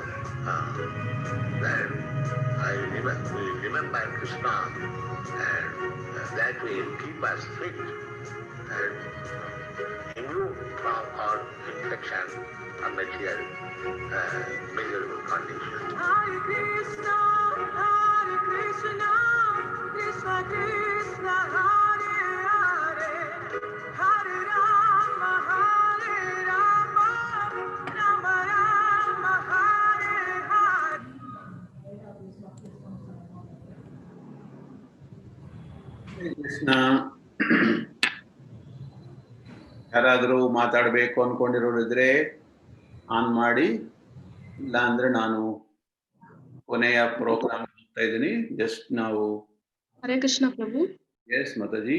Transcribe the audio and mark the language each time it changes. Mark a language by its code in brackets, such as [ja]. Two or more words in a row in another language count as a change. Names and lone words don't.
[en] Then we remember Krishna, and that will keep us fit and immune from our infection or material miserable condition. [sa] Hare Krishna, Krishna Krishna, Hare Hare, Hare Rama, Rama Rama, Hare Hare. [kn] ಕೃಷ್ಣ. ಯಾರಾದರೂ ಮಾತಾಡಬೇಕು ಅನ್ಕೊಂಡಿರೋರಿದ್ರೆ ಆನ್ ಮಾಡಿ, ಇಲ್ಲ ಅಂದ್ರೆ ನಾನು ಕೊನೆಯ ಪ್ರೋಗ್ರಾಮ್ ಮಾಡ್ತಾ ಇದ್ದೀನಿ. ಜಸ್ಟ್ ನಾವು ಹರೇ ಕೃಷ್ಣ ಪ್ರಭು. ಎಸ್ ಮಾತಾಜಿ.